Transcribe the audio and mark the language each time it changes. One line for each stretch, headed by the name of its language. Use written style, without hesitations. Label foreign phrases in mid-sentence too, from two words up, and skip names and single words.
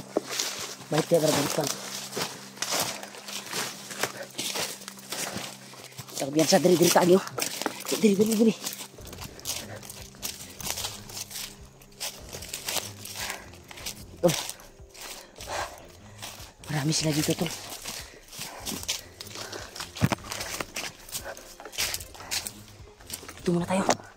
Malay: Balik dia Brad. Balik Brad. Tak biasa dari tadi. Dari. Oh.
Filipino: Marami sila dito tol. Dito muna tayo.